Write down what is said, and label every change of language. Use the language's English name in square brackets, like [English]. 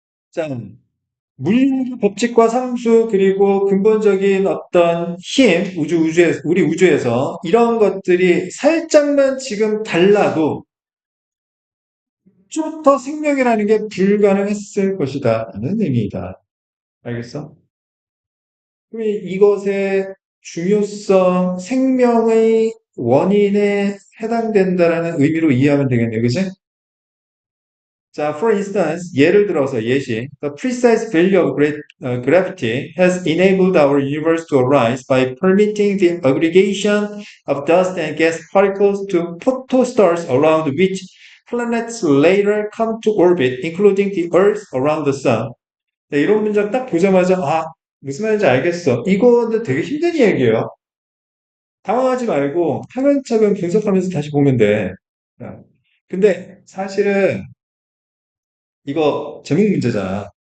[Korean] 자, 물리 법칙과 상수 그리고 근본적인 어떤 힘, 우리 우주에서 이런 것들이 살짝만 지금 달라도 좀 더 생명이라는 게 불가능했을 것이다. 라는 의미이다. 알겠어? 그럼 이것의 중요성, 생명의 원인에 해당된다라는 의미로 이해하면 되겠네요. 그지? 자, [English] for instance, [Korean] 예를 들어서 예시. [English] The precise value of gravity has enabled our universe to arise by permitting the aggregation of dust and gas particles to protostars around which planets later come to orbit, including the Earth around the sun. [Korean] 네, 이런 문장 딱 보자마자 무슨 말인지 알겠어. 이거는 되게 힘든 얘기예요. 당황하지 말고 차근차근 분석하면서 다시 보면 돼. 근데 사실은 이거 제목 문제잖아.